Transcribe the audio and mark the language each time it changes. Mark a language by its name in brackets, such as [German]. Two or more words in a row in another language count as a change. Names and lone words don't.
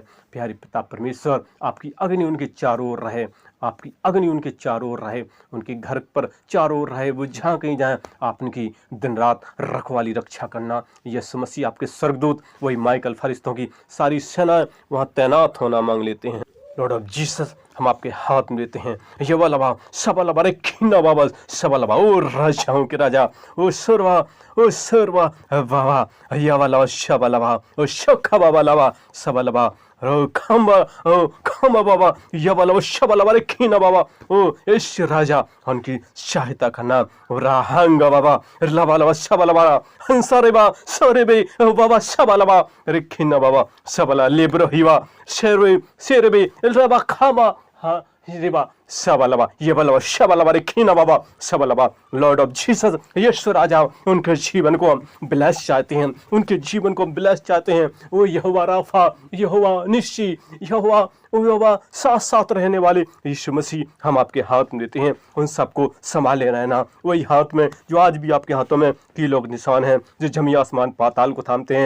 [Hindi] प्यारे पिता परमेश्वर, आपकी अग्नि उनके चारों ओर रहे, आपकी अग्नि उनके चारों ओर रहे, उनके घर पर चारों ओर रहे। वो जहाँ कहीं जाए आप उनकी दिन रात रखवाली रक्षा करना। यीशु मसीह, आपके स्वर्गदूत, वही माइकल फरिश्तों की सारी सेनाएं वहाँ तैनात होना मांग लेते हैं। [English] Lord of Jesus, [Hindi] हम आपके हाथ में देते हैं। यवलवा सबलवा रे खिन्ना बाबा सबलवा, ओ राजाओं के राजा, ओ सर्वा बाबा, यवलवा शबलवा, ओ शखा बाबा लवा सबलवा, ओ खम्बा बाबा, यवलवा शबलवा रे खिन्ना बाबा, ओ यश राजा, उनकी सहायता करना। राहंगा बाबा लवा सबलवा, हंसरेबा सरेबे बाबा सबलवा रे खिन्ना बाबा सबला लेब्रोहिवा शेरबे रबा खामा हाँ रिबा सबलवा ये बलवा शबलवा रे खीना बाबा सबलवा। [English] Lord of Jesus, [Hindi] यीशु राजा, उनके जीवन को हम ब्लेस चाहते हैं, उनके जीवन को ब्लेस चाहते हैं। वो यहोवा राफा, यहोवा निश्ची, यहोवा साथ साथ रहने वाले यीशु मसीह, हम आपके हाथ में देते हैं। उन सबको संभाले रहना, वही हाथ में जो आज भी आपके हाथों में कीलों के निशान हैं, जो जमी आसमान पाताल को थामते हैं।